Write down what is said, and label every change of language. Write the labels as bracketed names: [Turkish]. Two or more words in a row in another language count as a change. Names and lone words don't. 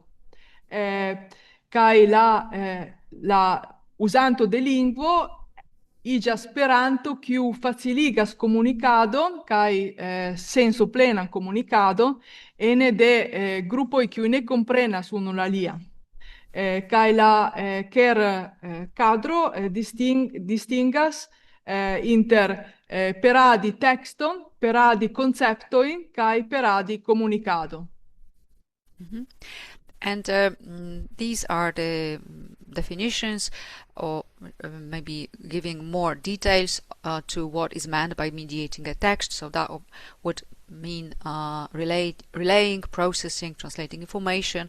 [Esperanto] Kaj la uzanto de lingvo iĝas Esperanto, kiu faciligas komunikadon kaj sensoplenan komunikadon ene de grupoj kiuj ne komprenas unu la alian. Kaj la KER-kadro distingas inter peradi tekston, peradi konceptojn kaj peradi komunikadon. [English] And these are the definitions, or maybe giving more details to what is meant by mediating a text. So that would mean relaying, processing, translating information.